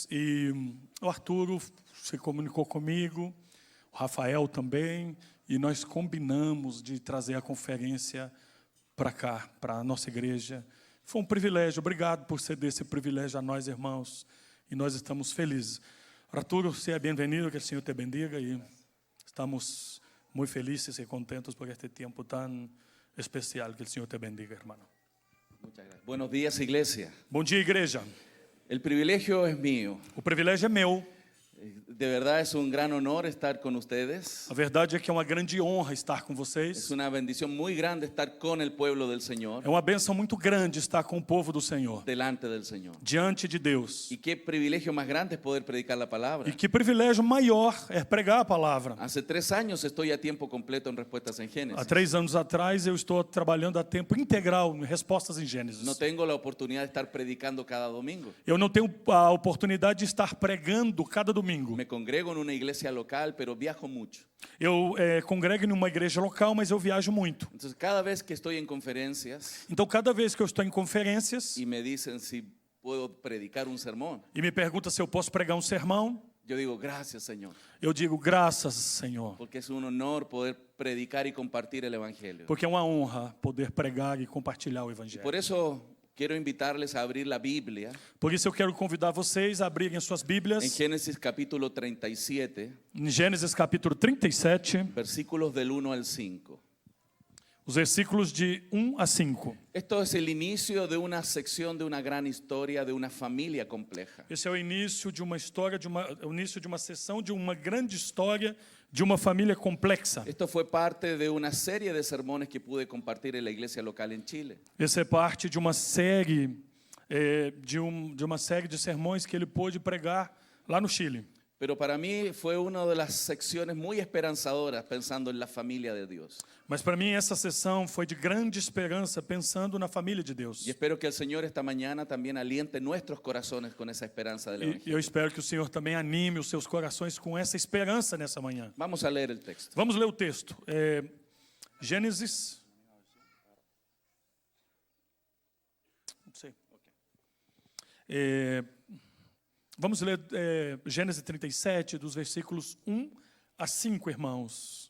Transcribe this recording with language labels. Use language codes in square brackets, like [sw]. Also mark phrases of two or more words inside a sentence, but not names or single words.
[pt] E o Arturo se comunicou comigo, o Rafael também, e nós combinamos de trazer a conferência para cá, para a nossa igreja. Foi um privilégio, obrigado por ceder esse privilégio a nós, irmãos, e nós estamos felizes. Arturo, seja bem-vindo, que o Senhor te bendiga, e estamos muito felizes e contentos por este tempo tão especial. Que o Senhor te bendiga, irmão. [es] Muchas gracias. Buenos días, iglesia. [pt] Bom dia, igreja. [es] El privilegio es mío. [pt] O privilégio é meu. [es] De verdad es un gran honor estar con ustedes. [pt] A verdade é que é uma grande honra estar com vocês. [es] Es una bendición muy grande estar con el pueblo del Señor, [pt] É uma bênção muito grande estar com o povo do Senhor, [es] delante del Señor. [pt] diante de Deus. [es] Y qué privilegio más grande es poder predicar la palabra. [pt] E que privilégio maior é pregar a palavra. [es] Hace 3 años estoy a tiempo completo en Respuestas en [pt] Há [es] Génesis. [pt] 3 anos atrás eu estou trabalhando a tempo integral em Respostas em Gênesis. [es] No tengo la oportunidad de estar predicando cada domingo. [pt] Eu não tenho a oportunidade de estar pregando cada domingo. [es] Me congrego en una iglesia local, pero viajo mucho. [pt] Eu congrego em uma igreja local, mas eu viajo muito. [es] Entonces, cada vez que estoy en conferencias [pt] Então, cada vez que eu estou em conferências [es] y me dicen si puedo predicar un sermón, [pt] e me pergunta se eu posso pregar um sermão, [es] yo digo, gracias, Señor. [pt] eu digo graças, Senhor, [es] Porque es un honor poder predicar y compartir el Evangelio. [pt] porque é uma honra poder pregar e compartilhar o [es] Por [pt] Evangelho. [es] eso quiero invitarles a abrir la Biblia [pt] Por isso eu quero convidar vocês a abrirem suas [es] en [pt] Bíblias [es] Génesis capítulo 37, [pt] em Gênesis capítulo 37, [es] versículos del 1 al 5. [pt] os versículos de 1 a 5. [es] Esto es el inicio de una sección de una gran historia de una familia compleja. [pt] Esse é o início de uma história, o início de uma sessão de uma grande história de uma família complexa. [es] Esto fue parte de una serie de sermones que pude compartir en la iglesia local en Chile. [pt] Essa é parte de uma série de uma série de sermões que ele pôde pregar lá no Chile. [es] Pero para mí fue una de las secciones muy esperanzadoras pensando en la familia de Dios. [pt] Mas para mim essa sessão foi de grande esperança pensando na família de Deus. [es] Y espero que el Señor esta mañana también aliente nuestros corazones con esa esperanza del [pt] E [es] Evangelio. [pt] eu espero que o Senhor também anime os seus corações com essa esperança nessa manhã. [es] Vamos a leer el texto. [pt] Vamos ler o texto. Gênesis. Não sei. Vamos ler Gênesis 37, dos versículos 1 a 5, irmãos.